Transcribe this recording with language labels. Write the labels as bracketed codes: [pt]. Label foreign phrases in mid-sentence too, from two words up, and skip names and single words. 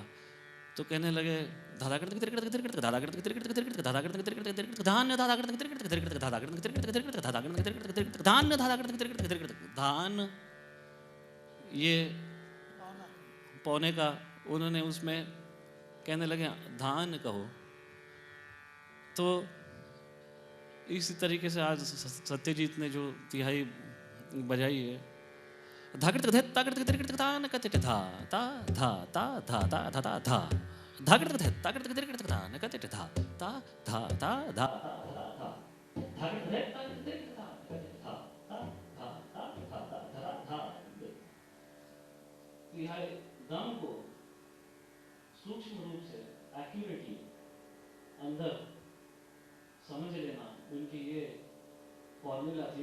[hi] तो कहने लगे धान, ये पौने का उन्होंने उसमें कहने लगे धान कहो। तो इसी तरीके से आज सत्यजीत ने जो तिहाई बजाई है, धाकट धा धा धा धा धा धा धा धा धा धाकट धाकट धा धा धा धा धा तिहाई दम को सूक्ष्म रूप से एक्यूरेटली अंदर समझ लेना, उनकी ये फॉर्मूला थी।